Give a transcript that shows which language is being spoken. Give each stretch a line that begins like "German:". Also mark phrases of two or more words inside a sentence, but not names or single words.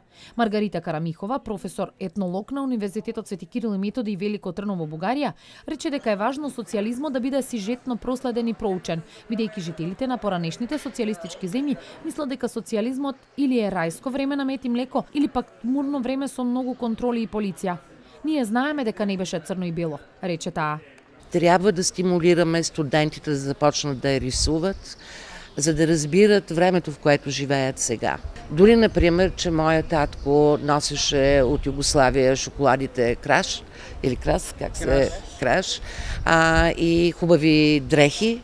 Macedonian: Маргарита Карамихова, професор етнолог на Универзитетот Свети Кирил и Методи и Велико Трново, Бугарија, рече дека е важно социјализмот да биде сижетно проследен и проучен, бидејќи жителите на поранешните социјалистички земји мислат дека социјализмот или е рајско време на мед и млеко, или пак тмурно време со многу контроли и полиција. Ние знаеме дека не беше црно и бело, рече таа.
Bulgarian: Трябва да стимулираме студентите да започнат да я рисуват, за да разбират времето, в което живеят сега. Дори, например, че моя татко носеше от Югославия шоколадите Краш, или Крас, Краш, и хубави дрехи.